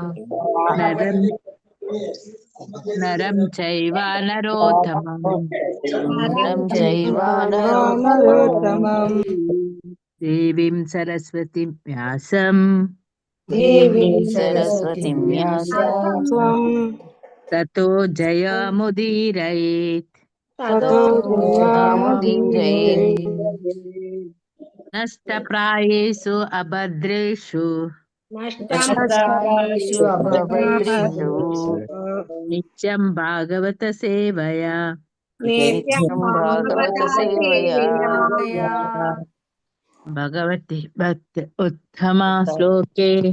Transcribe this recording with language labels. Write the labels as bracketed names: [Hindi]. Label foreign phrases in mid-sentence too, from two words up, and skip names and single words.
[Sanskrit] ನರಂ ಚೈವ ನರೋತ್ತಮಂ ದೇವೀಂ ಸರಸ್ವತಿಂ ವ್ಯಾಸಂ ತತೋ ಜಯಮುದೀರಯೇತ್. ನಷ್ಟಪ್ರಾಯೇಷು ಅಭದ್ರೇಷು ನಿತ್ಯಂ ಭಾಗವತ ಸೇವಯಾ. ಭಗವತಿ ಭಕ್ತ ಉತ್ತಮ ಶ್ಲೋಕೆ